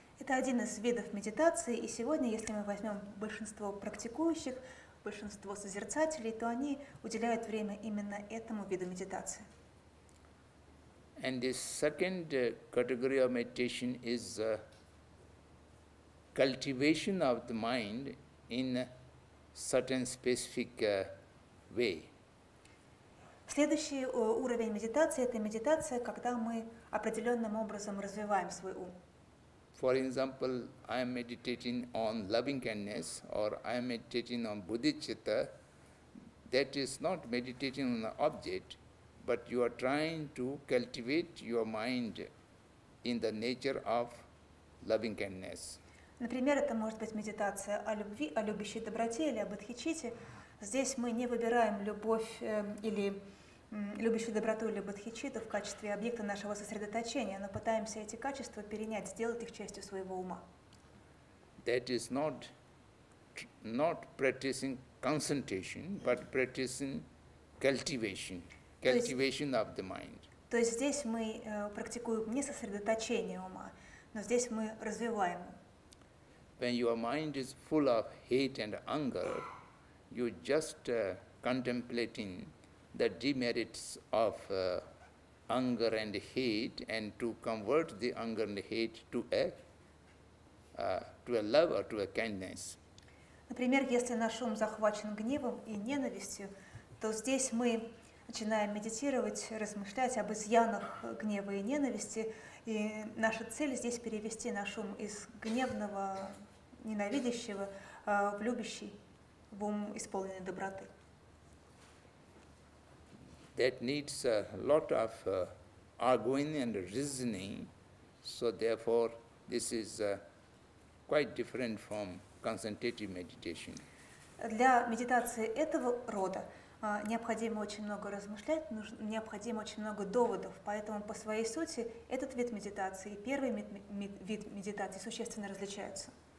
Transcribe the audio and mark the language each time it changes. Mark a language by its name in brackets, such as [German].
[Russian] Это один из видов медитации, и сегодня, если мы возьмем большинство практикующих, большинство созерцателей, то они уделяют время именно этому виду медитации. [English] And the second category of meditation is cultivation of the mind in a certain specific way. [Russian] Следующий уровень медитации – это медитация, когда мы определенным образом развиваем свой ум. [English] For example, I am meditating on loving kindness, or I am meditating on bodhicitta. That is not meditating on an object, but you are trying to cultivate your mind in the nature of loving kindness. [Russian] Например, это может быть медитация о любви, о любящей доброте или об бодхичитте. Здесь мы не выбираем любовь или любящую доброту или бодхичитту в качестве объекта нашего сосредоточения, но пытаемся эти качества перенять, сделать их частью своего ума. [English] That is not practicing concentration, but practicing cultivation of the mind. [Russian] То есть здесь мы практикуем не сосредоточение ума, но здесь мы развиваем ум. [English] When your mind is full of hate and anger, you just contemplating the demerits of anger and hate, and to convert the anger and hate to a love or to a kindness. [Russian] Например, если наш ум захвачен гневом и ненавистью, то здесь мы начинаем медитировать, размышлять об изъянах гнева и ненависти, и наша цель здесь перевести наш ум из гневного, ненавидящего в любящий, в ум исполненный доброты. [English] That needs a lot of arguing and reasoning, so therefore this is quite different from concentrative meditation. [Russian] Для медитации этого рода необходимо очень много размышлять, необходимо очень много доводов, поэтому по своей сути этот вид медитации и первый вид медитации существенно различаются.